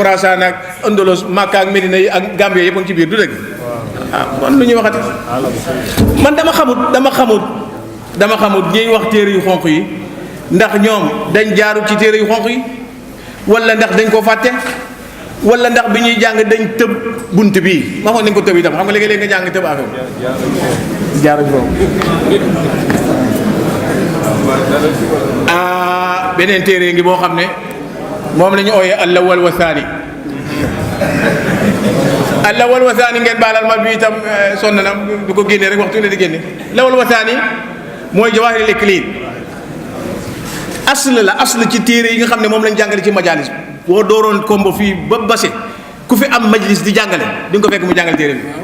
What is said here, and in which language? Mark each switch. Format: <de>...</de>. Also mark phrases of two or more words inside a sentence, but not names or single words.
<wo>Xuraasaan ak Andalus Makka ak Medina yi ak Gambie yëpp a ngi ci biir du dëgg kon lu ñuy waxati man dama xamut ñuy wax téere yu xonq yi ndax ñoom dañ jaaru ci téere yu xonq yi wala ndax dañ ko fàtte wala ndax bi ñuy jàng dañ tëb bunt bii ma xool nañ ko tëb itam xam nga léegi-léegi nga jàng tëb affaire jaaru boobu beneen téere ngi boo xam ne moom la ñu ooyee</wo> <ar>الأول والثاني الأول والثاني</ar> <wo>ngeen baalal ma bi itam sonn na du ko génnee rek waxtu ne di génne</wo> <ar>الأول والثاني</ar> <wo>mooy Jawaahirul Iklil asl ci téere yi nga xam ne moom lañ jàngale ci majalis boo dooroon kombo fii ba base ku fi am majlis di jàngale di nga ko fekk mu jàngale téere bi</wo>